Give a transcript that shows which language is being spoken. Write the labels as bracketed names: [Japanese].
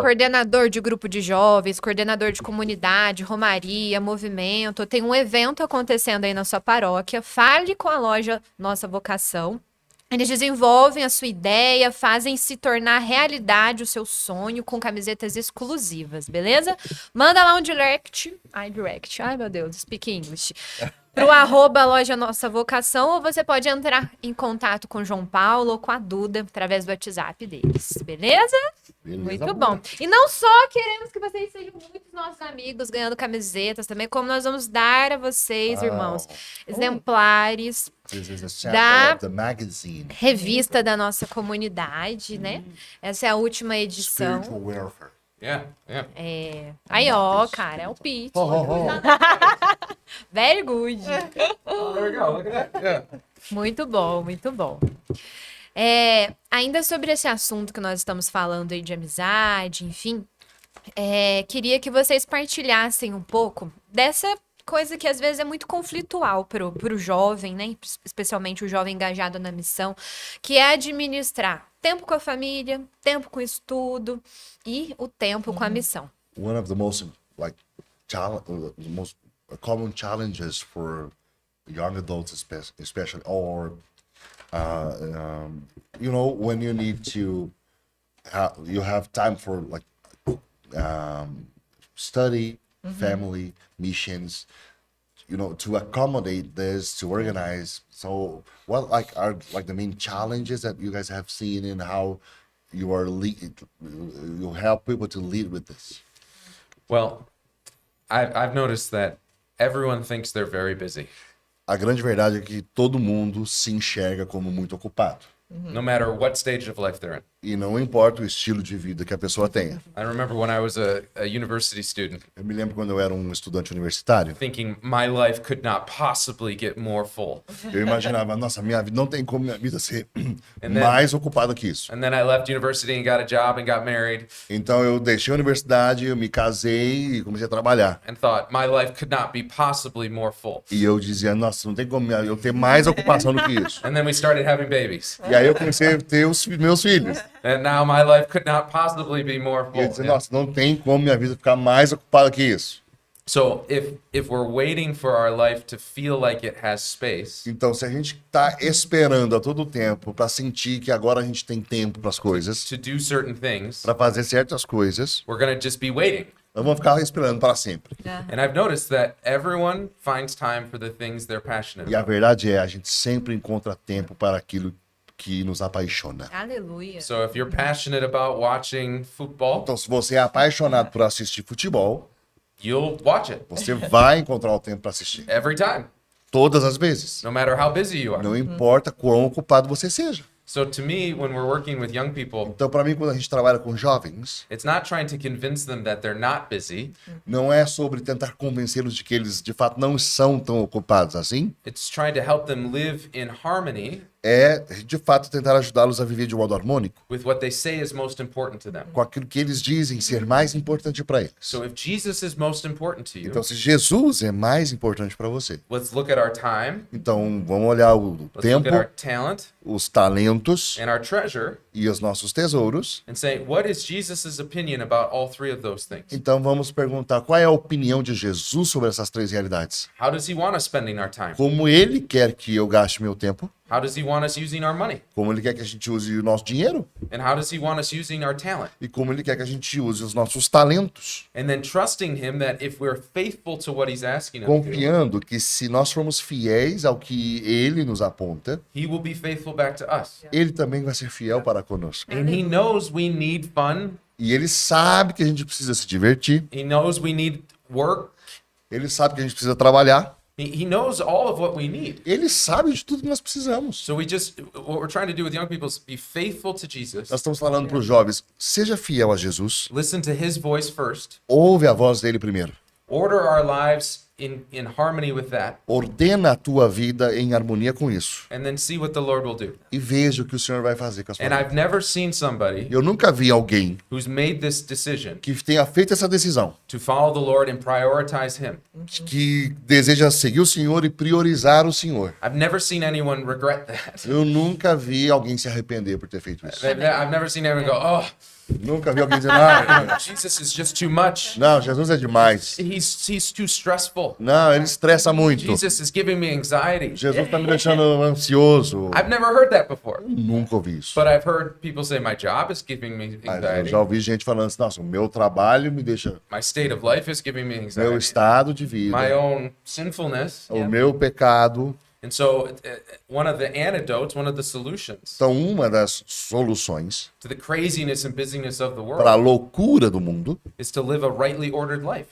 [Portuguese] coordenador de grupo de jovens, coordenador de comunidade, romaria, movimento, tem um evento acontecendo aí na sua paróquia, fale com a loja Nossa Vocação. Eles desenvolvem a sua ideia, fazem se tornar realidade o seu sonho com camisetas exclusivas, beleza? Manda lá um direct. Ai, meu Deus, [English] speak English. [Portuguese] Pro @Loja Nossa Vocação, ou você pode entrar em contato com o João Paulo ou com a Duda através do WhatsApp deles, beleza? Beleza, Muito amor. bom. E não só queremos que vocês sejam muitos nossos amigos ganhando camisetas também, como nós vamos dar a vocês, irmãos, exemplares, [English] This is a sample [Portuguese] Da- [English] of the magazine. [Portuguese] revista da nossa comunidade, né? Essa é a última edição. [English] Spiritual welfare. Yeah, yeah. [Portuguese] Aí, ó, cara, é o Pete. [English] Very good. Oh, there we go. Look at that. Yeah. [Portuguese] Muito bom, muito bom. Ainda sobre esse assunto que nós estamos falando aí de amizade, enfim, queria que vocês partilhassem um pouco dessa coisa que às vezes é muito conflitual pro jovem, né? Especialmente o jovem engajado na missão, que é administrar tempo com a família, tempo com o estudo e o tempo com a missão. [English] one of the most the most common challenges for young adults, especially, or when you need to you have time for study, family, missions, to accommodate this, to organize. So what are the main challenges that you guys have seen in how you help people to lead with this? Well, I've noticed that everyone thinks they're very busy. [Portuguese] A grande verdade é que todo mundo se enxerga como muito ocupado. [English] No matter what stage of life they're in. [Portuguese] E não importa o estilo de vida que a pessoa tenha. [English] I remember when I was a university student [Portuguese] Eu me lembro quando eu era um estudante universitário, [English] thinking my life could not possibly get more full. [Portuguese] eu imaginava, nossa, minha vida não tem como minha vida ser [English] then- [Portuguese] mais ocupada que isso. [English] And then I left university and got a job and got married [Portuguese] Então eu deixei a universidade, eu me casei e comecei a trabalhar. [English] and thought my life could not be possibly more full. [Portuguese] E eu dizia, nossa, não tem como eu ter mais ocupação do que isso. [English] And then we started having babies. [Portuguese] E aí eu comecei a ter os meus filhos. [English] And now my life could not possibly be more [Portuguese] E eu [English] full. [Portuguese] disse, nossa, não tem como minha vida ficar mais ocupada que isso. [English] So if we're waiting for our life to feel like it has space, [Portuguese] Então, se a gente está esperando a todo tempo para sentir que agora a gente tem tempo para as coisas, [English] to do certain things, [Portuguese] para fazer certas coisas, [English] we're going to just be waiting. [Portuguese] nós vamos ficar esperando para sempre. [English] And I've noticed that everyone finds time for the things they're passionate [Portuguese] E a [English] about. [Portuguese] verdade é, a gente sempre encontra tempo para aquilo que nos apaixona. Aleluia. [English] So if you're passionate about watching football, [Portuguese] Então, se você é apaixonado por assistir futebol, [English] you'll watch it [Portuguese] você vai encontrar o tempo para assistir. [English] every time, [Portuguese] Todas as vezes. [English] no matter how busy you are. [Portuguese] Não importa quão ocupado você seja. [English] So to me, when we're working with young people, [Portuguese] Então, para mim, quando a gente trabalha com jovens, [English] it's not trying to convince them that they're not busy. [Portuguese] não é sobre tentar convencê-los de que eles, de fato, não são tão ocupados assim. [English] It's trying to help them live in harmony [Portuguese] É, de fato, tentar ajudá-los a viver de modo harmônico [English] with what they say is most important to them. [Portuguese] com aquilo que eles dizem ser mais importante para eles. [English] So if Jesus is most important to you, [Portuguese] Então, se Jesus é mais importante para você, [English] let's look at our time, [Portuguese] então vamos olhar o [English] let's [Portuguese] tempo, [English] look at our talent [Portuguese] os talentos [English] and our treasure [Portuguese] e os nossos tesouros. [English] and say, what is Jesus' opinion about all three of those things? [Portuguese] Então, vamos perguntar qual é a opinião de Jesus sobre essas três realidades. [English] How does he want us spending our time? [Portuguese] Como ele quer que eu gaste meu tempo, [English] How does he want us using our money? [Portuguese] como ele quer que a gente use o nosso dinheiro [English] And how does he want us using our talent? [Portuguese] e como ele quer que a gente use os nossos talentos. [English] And then trusting him that if we're faithful to what he's asking us to, [Portuguese] Confiando que se nós formos fiéis ao que ele nos aponta, [English] he will be faithful back to us. [Portuguese] ele também vai ser fiel para conosco. [English] And he knows we need fun. [Portuguese] E ele sabe que a gente precisa se divertir, [English] He knows we need work. [Portuguese] ele sabe que a gente precisa trabalhar, [English] He knows all of what we need. [Portuguese] ele sabe de tudo que nós precisamos. [English] So what we're trying to do with young people is be faithful to Jesus. [Portuguese] Nós estamos falando para os jovens, seja fiel a Jesus, [English] Listen to his voice first. [Portuguese] ouve a voz dele primeiro. [English] Order our lives in harmony with that. [Portuguese] Ordena a tua vida em harmonia com isso. [English] And then see what the Lord will do. [Portuguese] E veja o que o Senhor vai fazer com a sua [English] And [Portuguese] vida. [English] I've never seen somebody [Portuguese] Eu nunca vi alguém [English] who's made this decision [Portuguese] que tenha feito essa decisão, [English] to follow the Lord and prioritize him. [Portuguese] que deseja seguir o Senhor e priorizar o Senhor. [English] I've never seen anyone regret that. [Portuguese] Eu nunca vi alguém se arrepender por ter feito isso. [English] I've never seen anyone go, oh, [Portuguese] Nunca vi alguém dizendo, ah, [English] Jesus is just too much. [Portuguese] não, Jesus é demais. [English] He's too stressful. [Portuguese] Não, ele estressa muito. [English] Jesus is giving me anxiety. [Portuguese] Jesus está me deixando ansioso. [English] I've never heard that before. [Portuguese] Nunca ouvi isso. [English] But I've heard people say my job is giving me [Portuguese] Mas eu [English] anxiety. [Portuguese] já ouvi gente falando assim, nossa, o meu trabalho me deixa, [English] My state of life is giving me [Portuguese] meu [English] anxiety. [Portuguese] estado de [English] My [Portuguese] vida, [English] own sinfulness. [Portuguese] o meu pecado. [English] And so one of the antidotes, one of the solutions [Portuguese] Então, uma das soluções [English] to the craziness and busyness of the [Portuguese] para a [English] world [Portuguese] loucura do mundo [English] is to live a rightly ordered life.